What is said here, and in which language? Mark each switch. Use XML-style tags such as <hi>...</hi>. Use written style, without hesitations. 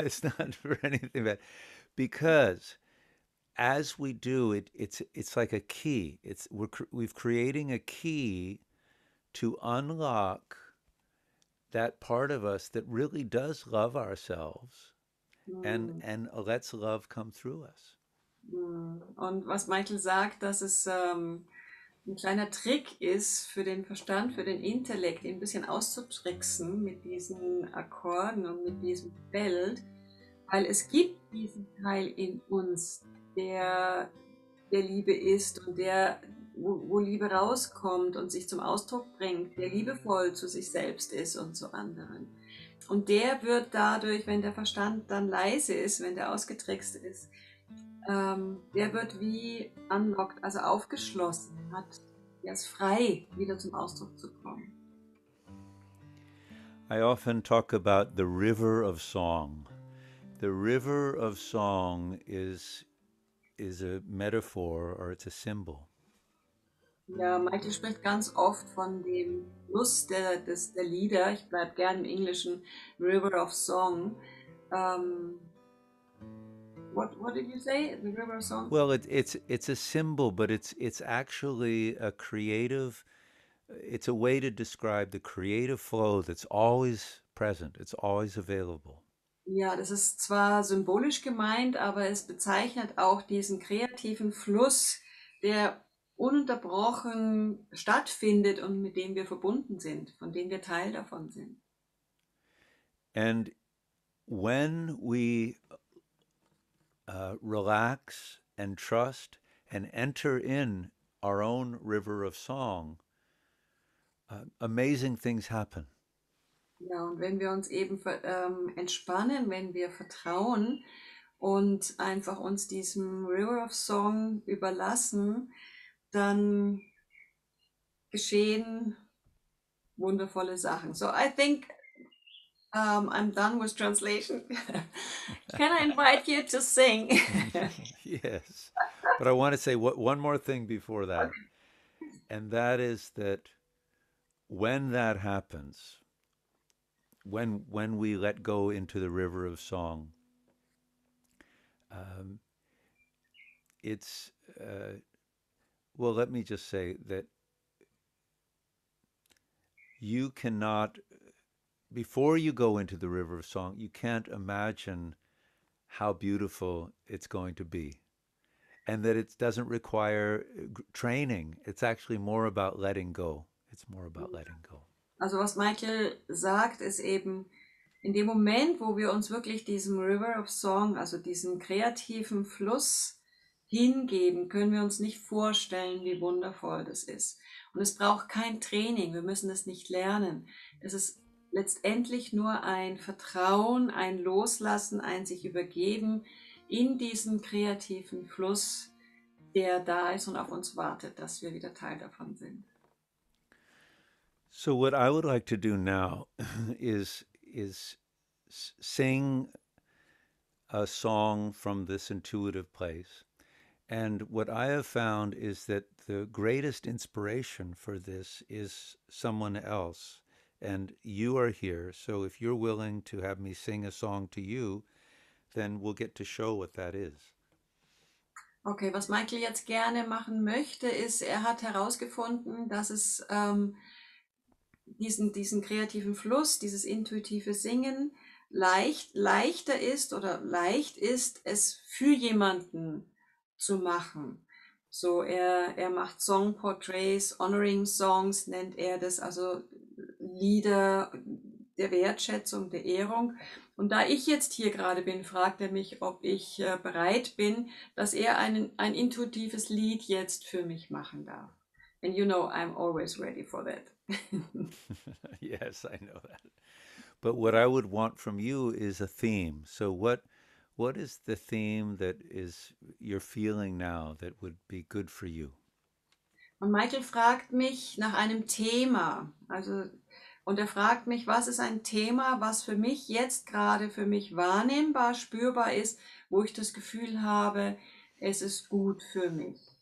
<en>It's not for anything bad. Because as we do it, it's like a key. We've creating a key to unlock that part of us that really does love ourselves Hm. and lets love come through us.</en> <de>Und was Michael sagt, dass es ein kleiner Trick ist für den Verstand, für den Intellekt, ihn ein bisschen auszutricksen mit diesen Akkorden und mit diesem Feld, weil es gibt diesen Teil in uns, der Liebe ist und wo Liebe rauskommt und sich zum Ausdruck bringt, der liebevoll zu sich selbst ist und zu anderen. Und der wird dadurch, wenn der Verstand dann leise ist, wenn der ausgetrickst ist, der wird wie unlocked, also aufgeschlossen, der ist frei, wieder zum Ausdruck zu kommen.</de> <en>I often talk about the river of song. The river of song is a metaphor or it's a symbol.</en> <de>Ja, Michael spricht ganz oft von dem Fluss der Lieder. Ich bleibe gern im Englischen, River of Song.</de> <en>What did you say? The River of Song? Well, it's a symbol, but it's actually a creative. It's a way to describe the creative flow that's always present. It's always available.</en> <de>Ja, das ist zwar symbolisch gemeint, aber es bezeichnet auch diesen kreativen Fluss, der ununterbrochen stattfindet und mit dem wir verbunden sind, von dem wir Teil davon sind.</de> <en>And when we relax and trust and enter in our own river of song, amazing things happen.</en> <de>Ja, und wenn wir uns eben entspannen, wenn wir vertrauen und einfach uns diesem River of Song überlassen, dann geschehen wundervolle Sachen.</de> <en>So I think I'm done with translation. Can I invite you to sing? Yes. But I want to say one more thing before that. And that is that when that happens, when we let go into the river of song, um, it's well, let me just say that you cannot, before you go into the river of song, you can't imagine how beautiful it's going to be. And that it doesn't require training. It's actually more about letting go. It's more about letting go.</en> <de>Also was Michael sagt, ist eben, in dem Moment, wo wir uns wirklich diesem River of Song, also diesem kreativen Fluss hingeben, können wir uns nicht vorstellen, wie wundervoll das ist. Und es braucht kein Training, wir müssen es nicht lernen. Es ist letztendlich nur ein Vertrauen, ein Loslassen, ein sich übergeben in diesen kreativen Fluss, der da ist und auf uns wartet, dass wir wieder Teil davon sind.</de> <en>So what I would like to do now is sing a song from this intuitive place. And what I have found is that the greatest inspiration for this is someone else. And you are here, so if you're willing to have me sing a song to you, then we'll get to show what that is.</en> <de>Okay, was Michael jetzt gerne machen möchte, ist, er hat herausgefunden, dass es diesen kreativen Fluss, dieses intuitive Singen leichter ist oder leicht ist, es für jemanden zu machen. So, er macht Song Portraits, Honoring Songs nennt er das, also Lieder der Wertschätzung, der Ehrung. Und da ich jetzt hier gerade bin, fragt er mich, ob ich bereit bin, dass er ein intuitives Lied jetzt für mich machen darf.</de> <en>And you know, I'm always ready for that. Yes, I know that. But what I would want from you is a theme. So what is the theme that is you're feeling now that would be good for you?</en> <de>Und Michael fragt mich nach einem Thema. Und er fragt mich, was ist ein Thema, was für mich jetzt gerade für mich wahrnehmbar, spürbar ist, wo ich das Gefühl habe, es ist gut für mich.</de>